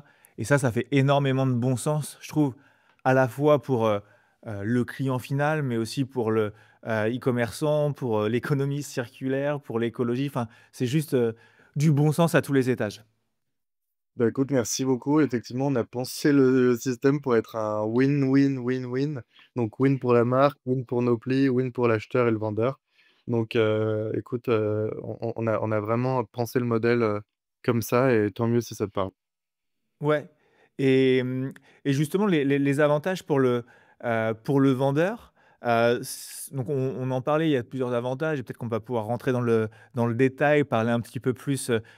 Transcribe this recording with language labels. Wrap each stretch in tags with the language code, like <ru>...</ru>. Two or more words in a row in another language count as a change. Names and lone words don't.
<fr>Et ça fait énormément de bon sens, je trouve, à la fois pour, le client final, mais aussi pour le, e-commerçant, pour, l'économie circulaire, pour l'écologie. C'est juste, du bon sens à tous les étages. Bah, écoute, merci beaucoup. Effectivement, on a pensé le système pour être un win-win-win-win. Donc win pour la marque, win pour nos plis, win pour l'acheteur et le vendeur. Donc écoute, on a vraiment pensé le modèle, comme ça et tant mieux si ça te parle. Ouais. Et justement les avantages pour le vendeur, donc on en parlait, il y a plusieurs avantages et peut-être qu'on va pouvoir rentrer dans le détail, parler un petit peu plus, chiffres.</fr>